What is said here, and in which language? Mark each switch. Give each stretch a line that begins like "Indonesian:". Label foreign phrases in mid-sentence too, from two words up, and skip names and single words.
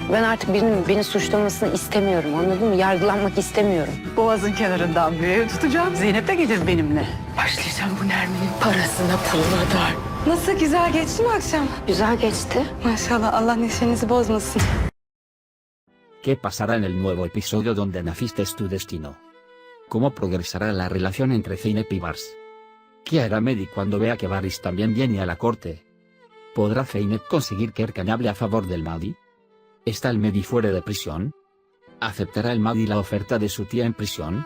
Turkish: Ben artık birinin beni suçlamasını istemiyorum, anladın mı? Yargılanmak istemiyorum. Boğazın kenarından bir ev tutacağım. Zeynep de gelir benimle. Başlayacağım bu Nermin'in parasına puluna da. Nasıl, güzel geçti mi akşam? Güzel geçti. Maşallah, Allah neşenizi bozmasın.
Spanish: ¿Qué pasará en el nuevo episodio donde naciste es tu destino? ¿Cómo progresará la relación entre Zeynep y Bars? ¿Qué hará Mehdi cuando vea que Baris también viene a la corte? ¿Podrá Zeynep conseguir que Erkan hable a favor del Mahdi? ¿Está el Mehdi fuera de prisión? ¿Aceptará el Mahdi la oferta de su tía en prisión?